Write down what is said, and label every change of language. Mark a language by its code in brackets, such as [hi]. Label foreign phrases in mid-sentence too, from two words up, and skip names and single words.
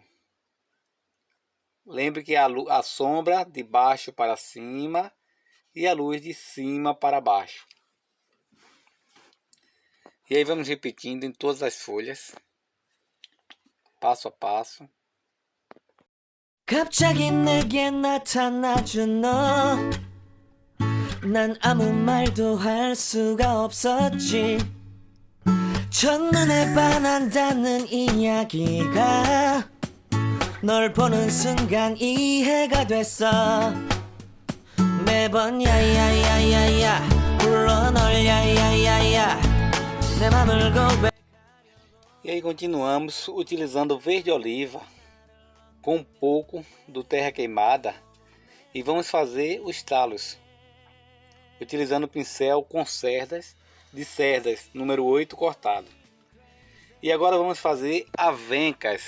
[pt] Lembre que a sombra de baixo para cima e a luz de cima para baixo. E aí vamos repetindo em todas as folhas, passo a passo. [ko] 갑자기 내게 나타나준 너 난 아무 말도 할 수가 없었지 첫눈에 반한다는 이야기가 널 보는 순간 이해가 됐어 매번 야야야야야 불러 널 야야야야 내 맘을 고백. [pt] E aí continuamos utilizando o verde oliva com um pouco do terra queimada e vamos fazer os talos utilizando o pincel com cerdas de cerdas número 8 cortado. E agora vamos fazer avencas.